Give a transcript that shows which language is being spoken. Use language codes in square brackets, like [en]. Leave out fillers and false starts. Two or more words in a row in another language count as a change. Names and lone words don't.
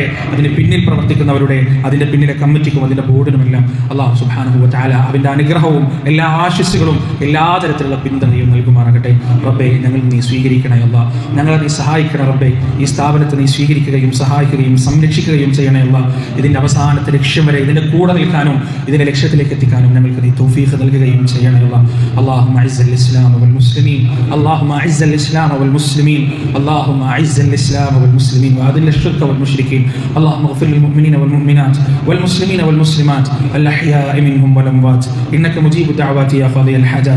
[ml] അതിന് പിന്നിൽ പ്രവർത്തിക്കുന്നവരുടെ, അതിൻ്റെ പിന്നിലെ കമ്മിറ്റിക്കും അതിൻ്റെ ബോർഡിനുമെല്ലാം അല്ലാഹു [ar] سبحانه وتعالى [ml] അവൻ്റെ അനുഗ്രഹവും എല്ലാ ആശിസ്സുകളും എല്ലാ തരത്തിലുള്ള പിന്തുണയും നൽകുമാറാകട്ടെ. റബ്ബേ, ഞങ്ങൾ നീ സ്വീകരിക്കണേ അല്ലാ, ഞങ്ങളെ നീ സഹായിക്കണേ റബ്ബേ. ഈ സ്ഥാപനത്തെ നീ സ്വീകരിക്കുകയും സഹായിക്കുകയും സംരക്ഷിക്കുകയും ചെയ്യണേ അല്ലാ. ഇതിൻ്റെ അവസാനത്തെ ലക്ഷ്യം വരെ ഇതിൻ്റെ കൂടെ നിൽക്കാനും ഇതിൻ്റെ ലക്ഷ്യത്തിലേക്ക് എത്തിക്കാനും ഞങ്ങൾക്ക് നീ തൗഫീഖ് നൽകുകയും ചെയ്യണേ അല്ലാ. [ar] اللهم اعز الاسلام والمسلمين اللهم اعز الاسلام والمسلمين اللهم اعز الاسلام والمسلمين واذل الشرك والمشركين اللهم اغفر للمؤمنين والمؤمنات والمسلمين والمسلمات الاحياء منهم والاموات انك مجيب الدعوات يا قاضي الحاجات.